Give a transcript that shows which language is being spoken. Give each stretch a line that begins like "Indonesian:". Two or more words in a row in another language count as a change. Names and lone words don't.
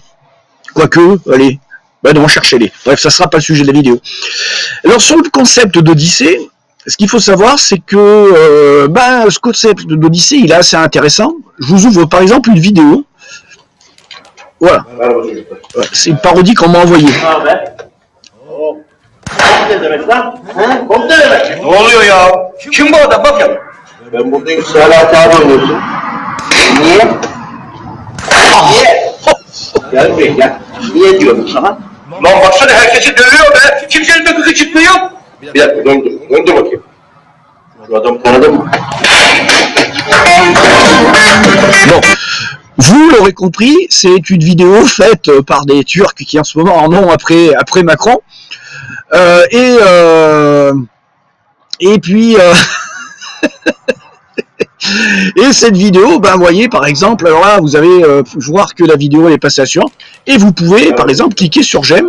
French: Quoique, allez, on cherchez-les. Bref, ça ne sera pas le sujet de la vidéo. Alors sur le concept d'Odyssée, ce qu'il faut savoir, c'est que ce concept d'Odyssée, il est assez intéressant. Je vous ouvre par exemple une vidéo. Voilà. C'est une parodie qu'on m'a envoyée.
Turkish: Ne oluyor ya? Kim bu adam? Bak ya. Ben buradayım. Salat abi oynuyorsun. Niye? Niye? Gel buraya gel. Niye diyorum sana? Lan baksana herkesi dövüyor be. Kimsenin de kızı çıkmıyor. Bir dakika döndür. Döndür bakayım. Şu adamı tanıdın mı?
French: Bon. Vous l'aurez compris, c'est une vidéo faite par des Turcs qui en ce moment en ont après Macron. Et puis et cette vidéo, vous voyez par exemple, alors là vous allez voir que la vidéo est passée à suivant, et vous pouvez par exemple cliquer sur j'aime.